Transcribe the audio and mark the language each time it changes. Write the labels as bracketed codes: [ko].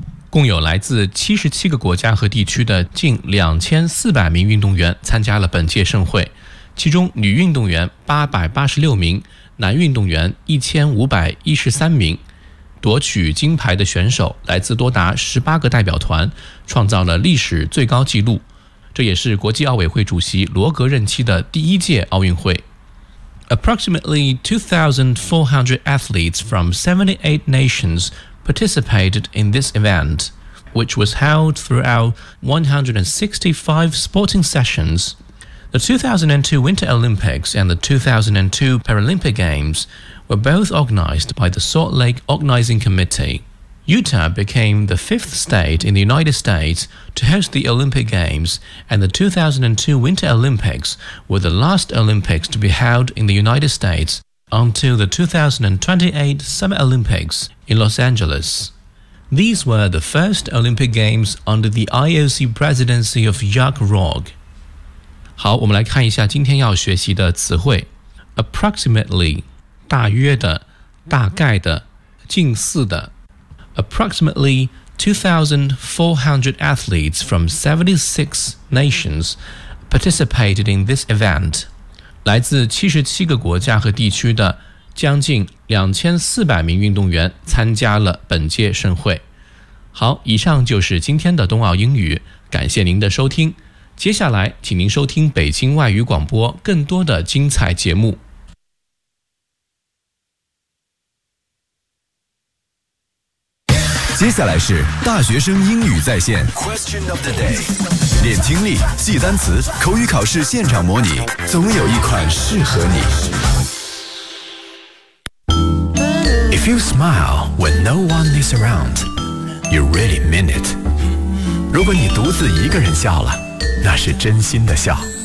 [zh] 共有来自77个国家和地区的近2400名运动员参加了本届盛会，其中女运动员886名，男运动员1513名，夺取金牌的选手来自多达18个代表团，创造了历史最高纪录，这也是国际奥委会主席罗格任期的第一届奥运会。 [en] Approximately 2,400 athletes from 78 nations participated in this event, which was held throughout 165 sporting sessions. The 2002 Winter Olympics and the 2002 Paralympic GamesWere both organized by the Salt Lake Organizing Committee. Utah became the fifth state in the United States to host the Olympic Games, and the 2002 Winter Olympics were the last Olympics to be held in the United States until the 2028 Summer Olympics in Los Angeles. These were the first Olympic Games under the IOC presidency of Jacques Rogge. [zh] 好，我们来看一下今天要学习的词汇。 [en] Approximately. [zh] 大约的，大概的，近似的。 [en] Approximately 2,400 athletes from 76 nations participated in this event. [zh] 来自77个国家和地区的将近2400名运动员参加了本届盛会。好，以上就是今天的冬奥英语，感谢您的收听。接下来，请您收听北京外语广播更多的精彩节目。接下来是大学生英语在线 Question of the day， 练听力，记单词，口语考试现场模拟，总有一款适合你。 [en] If you smile when no one is around, you really mean it. [zh] 如果你独自一个人笑了，那是真心的笑。